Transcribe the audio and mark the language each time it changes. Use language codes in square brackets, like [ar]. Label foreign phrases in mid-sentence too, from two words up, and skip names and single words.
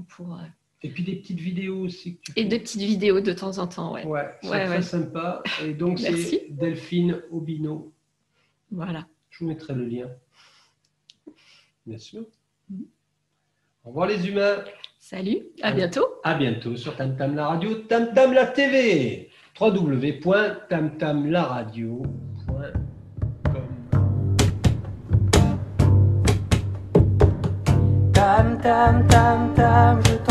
[fr] Et puis des petites vidéos aussi que tu et fais. de petites vidéos de temps en temps. Ouais. Ouais, c'est Ouais, très ouais. sympa. Et donc, Merci. c'est Delphine Obino. Voilà. Je vous mettrai le lien. Bien sûr. Mhm. Au revoir les humains. Salut, à Allez. bientôt. À bientôt sur Tam Tam la radio, Tam Tam la TV. www.tamtamlaradio.com. Tam tam tam tam.